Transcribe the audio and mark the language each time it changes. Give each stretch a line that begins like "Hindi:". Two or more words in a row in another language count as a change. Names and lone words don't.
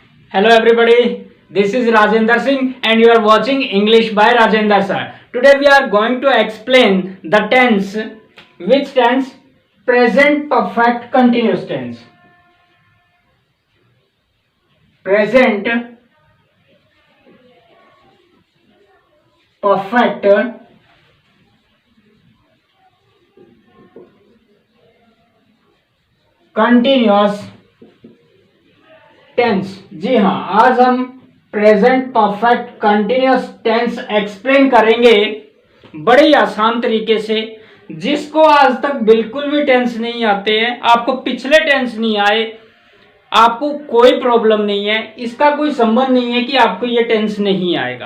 English: Hello everybody, this is Rajendra Singh and you are watching English by Rajendra sir. Today we are going to explain the tense. Which tense? Present perfect continuous tense. Present perfect continuous टेंस।
Hindi: जी हाँ, आज हम
English: present perfect continuous tense explain
Hindi: करेंगे बड़े ही आसान तरीके से। जिसको आज तक बिल्कुल भी टेंस नहीं आते हैं, आपको पिछले टेंस नहीं आए, आपको कोई प्रॉब्लम नहीं है, इसका कोई संबंध नहीं है कि आपको ये टेंस नहीं आएगा।